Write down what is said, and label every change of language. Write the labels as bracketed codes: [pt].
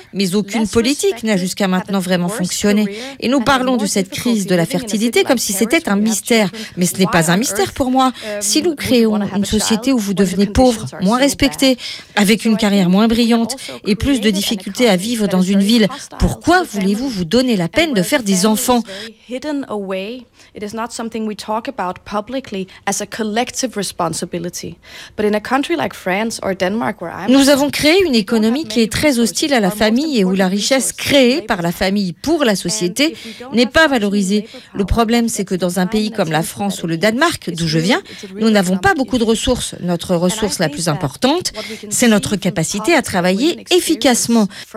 [fr] Mais aucune politique n'a jusqu'à maintenant vraiment fonctionné. Et nous parlons de cette crise de la fertilité comme si c'était un mystère. Mais ce n'est pas un mystère pour moi. Si nous créons une société où vous devenez pauvre, moins respecté, avec une carrière moins brillante et plus de difficultés à vivre dans une ville, pourquoi voulez-vous vous donner la peine de faire des enfants ? [en] It is not something we talk about publicly as a collective responsibility. But in a country like France or Denmark where I'm [fr] Nous avons créé une économie qui est très hostile à la famille et où la richesse créée par la famille pour la société n'est pas valorisée. Le problème, c'est que dans un pays comme la France ou le Danemark, d'où je viens, nous n'avons pas beaucoup de ressources. Notre ressource la plus importante, c'est notre capacité à travailler efficacement.